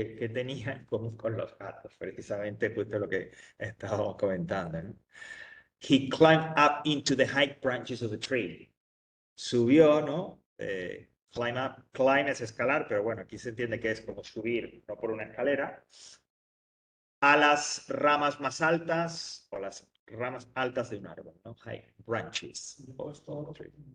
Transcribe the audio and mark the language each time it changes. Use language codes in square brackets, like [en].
[es] ¿Qué tenía en común con los gatos? Precisamente justo lo que estábamos comentando, ¿no? [en] He climbed up into the high branches of the tree. [es] Subió, ¿no? Climb es escalar, pero bueno, aquí se entiende que es como subir, no por una escalera, a las ramas más altas o las ramas altas de un árbol, ¿no? [en] High branches of the tree.